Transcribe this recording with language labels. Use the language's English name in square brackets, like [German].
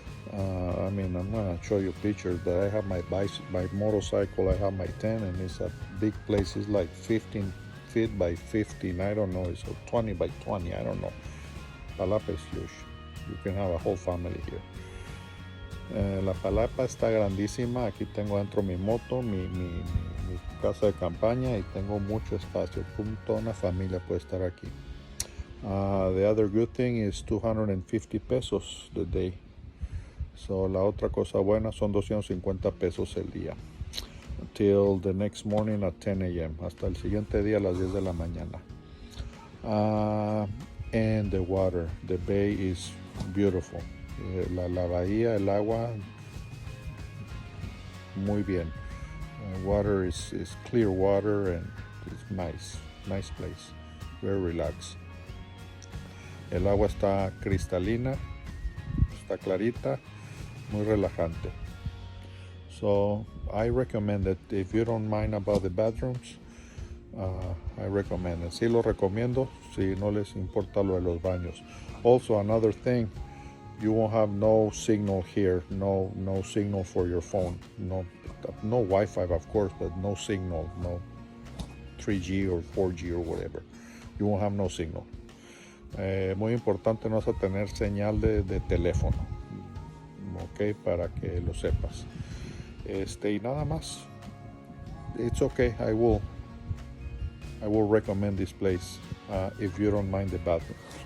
[English] I mean, I'm gonna show you pictures that I have my motorcycle, I have my tent, and it's a big place. It's like 15 feet by 15, I don't know, it's 20 by 20, I don't know. Palapa is huge. You can have a whole family here. [Spanish] La palapa está grandísima. Aquí tengo dentro mi moto, mi casa de campaña, y tengo mucho espacio. Toda una familia puede estar aquí. [English] The other good thing is 250 pesos the day. [Spanish] So la otra cosa buena son 250 pesos el día. [English] Until the next morning at 10 a.m. [Spanish] Hasta el siguiente día a las 10 de la mañana. [English] And the water. The bay is beautiful. [Spanish] La bahía, el agua, muy bien. [English] Water is clear water and it's nice place. Very relaxed. [Spanish] El agua está cristalina, está clarita, muy relajante. [English] So I recommend it. If you don't mind about the bathrooms, I recommend it. [Spanish] Sí lo recomiendo si no les importa lo de los baños. [English] Also, another thing, you won't have no signal here, no signal for your phone, no Wi-Fi of course, but no signal, no 3G or 4G or whatever. You won't have no signal. [Spanish] Muy importante, no vas a tener señal de teléfono, ok, para que lo sepas. Y nada más. [English] It's okay. I will recommend this place if you don't mind the bathroom.